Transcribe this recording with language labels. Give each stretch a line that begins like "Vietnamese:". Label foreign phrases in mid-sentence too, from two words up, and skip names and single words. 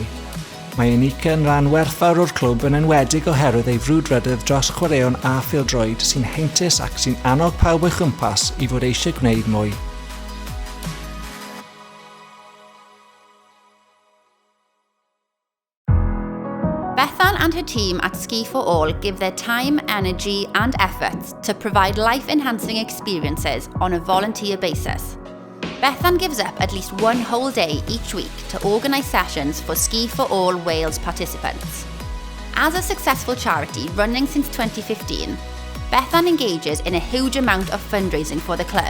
Welsh: Mae unica yn rhan werthfawr o'r clwb yn enwedig oherwydd ei frwdfrydydd dros chwaraeon a phêl-droed sy'n heintus ac sy'n annog pawb o'i chwmpas I fod eisiau gwneud mwy.
English: Bethan and her team at Ski for All give their time, energy and efforts to provide life-enhancing experiences on a volunteer basis. Bethan gives up at least one whole day each week to organise sessions for Ski for All Wales participants. As a successful charity running since 2015, Bethan engages in a huge amount of fundraising for the club.